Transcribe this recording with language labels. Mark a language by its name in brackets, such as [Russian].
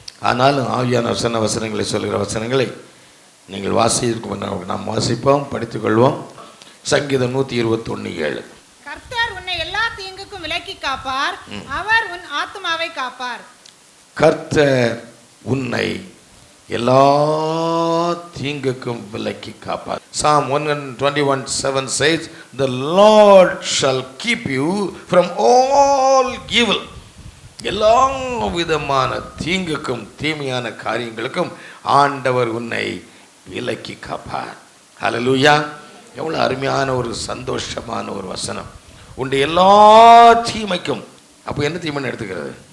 [Tamil] ஆனாலும் ஆவியான வசனங்களை சொல்கிற வசனங்களை நீங்கள் வாசிக்கும் நாம் வாசிப்போம், படித்துக்கொள்வோம். சங்கீதம் 121:7. கர்த்தர் உன்னை எல்லா தீங்குக்கும் விலக்கி காப்பார், அவர் உன் ஆத்துமாவை காப்பார். கர்த்தர் உன்னை எல்லா தீங்குக்கும் விலக்கி காப்பார். [English] Psalm 121:7 says, the Lord shall keep you from all evil. [Tamil] எல்லா விதமான தீங்குக்கும் தீமையான காரியங்களுக்கும் ஆண்டவர் உன்னை விலக்கி காப்பார். ஹல்லேலூயா! எவ்வளோ அருமையான ஒரு சந்தோஷமான ஒரு வசனம். உன்னுடைய எல்லா தீமைக்கும், அப்போ என்ன தீமைன்னு எடுத்துக்கிறது?